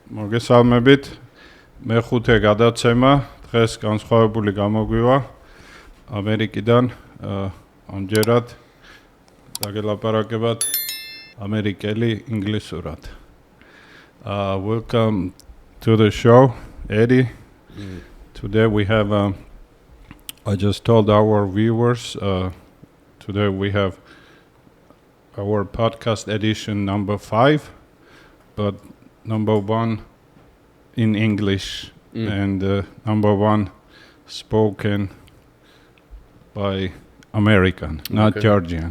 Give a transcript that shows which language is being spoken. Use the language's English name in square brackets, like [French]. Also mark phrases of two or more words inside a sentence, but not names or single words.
[Georgian] მოგესალმებით. მეხუთე გადაცემა დღეს განსხვავებული გამოგვივა ამერიკიდან. ამჯერად დაგელაპარაკებათ ამერიკელი ინგლისურად. [English] Welcome to the show, Eddie. Today we have, I just told our viewers, today we have our podcast edition number 5, but number 1 in English and number 1 spoken by American, not Georgian.